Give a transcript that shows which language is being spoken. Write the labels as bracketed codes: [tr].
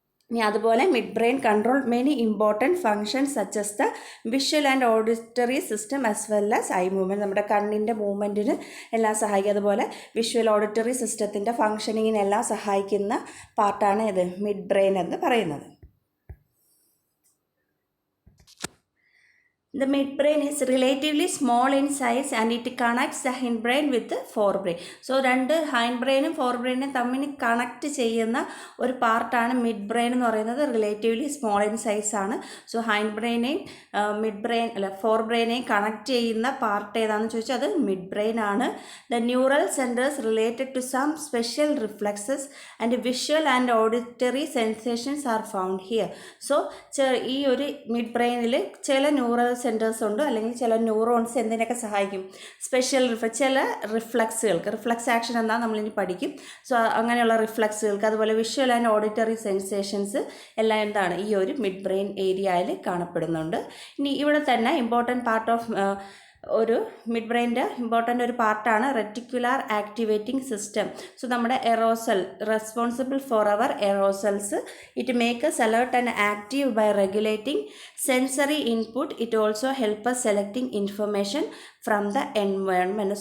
[ml] ഇനി അതുപോലെ [en] Mid brain control many important functions such as the visual and auditory system as well as eye movement. [ml] നമ്മുടെ കണ്ണിൻ്റെ മൂവ്മെൻറ്റിന് എല്ലാം സഹായിക്കും. അതുപോലെ വിഷ്വൽ ഓഡിറ്ററി സിസ്റ്റത്തിൻ്റെ ഫങ്ഷനിങ്ങിനെല്ലാം സഹായിക്കുന്ന പാർട്ടാണ് ഇത് മിഡ് ബ്രെയിൻ എന്ന് പറയുന്നത്. [en] The midbrain is relatively small in size and it connects the hindbrain with the forebrain. [ml] So രണ്ട് ഹൈൻഡ് ഫോർബ്രെയിനും തമ്മിൽ കണക്ട് ചെയ്യുന്ന ഒരു പാർട്ടാണ് മിഡ് ബ്രെയിൻ എന്ന് പറയുന്നത്. [en] relatively small in size [ml] ആണ്. സോ ഹൈൻഡ് ബ്രെയിനെയും ഫോർബ്രെയിനെയും കണക്ട് ചെയ്യുന്ന പാർട്ട് ഏതാണെന്ന് ചോദിച്ചാൽ അത് മിഡ് ബ്രെയിൻ ആണ്. [en] The neural centres related to some special reflexes and visual and auditory sensations are found here. [ml] So ഈ ഒരു മിഡ് ബ്രെയിനിൽ ചില ന്യൂറൽ സെൻറ്റേഴ്സ് ഉണ്ട്, അല്ലെങ്കിൽ ചില ന്യൂറോൺസ് എന്തിനൊക്കെ സഹായിക്കും, സ്പെഷ്യൽ ചില റിഫ്ലക്സുകൾക്ക്, റിഫ്ലക്സ് ആക്ഷൻ എന്താ നമ്മളിനി പഠിക്കും. സോ അങ്ങനെയുള്ള റിഫ്ലക്സുകൾക്ക്, അതുപോലെ വിഷ്വൽ ആൻഡ് ഓഡിറ്ററി സെൻസേഷൻസ് എല്ലാം എന്താണ് ഈ ഒരു മിഡ് ബ്രെയിൻ ഏരിയയിൽ കാണപ്പെടുന്നുണ്ട്. ഇനി ഇവിടെ തന്നെ ഇമ്പോർട്ടൻറ്റ് പാർട്ട് ഓഫ് ഒരു മിഡ് ബ്രെയിൻ്റെ ഇമ്പോർട്ടൻ്റ് ഒരു പാർട്ടാണ് റെറ്റിക്കുലാർ ആക്ടിവേറ്റിംഗ് സിസ്റ്റം. [en] so [ml] നമ്മുടെ [en] Arousal responsible for our arousals. It make us alert and active by regulating sensory input. It also help us selecting information from the environment.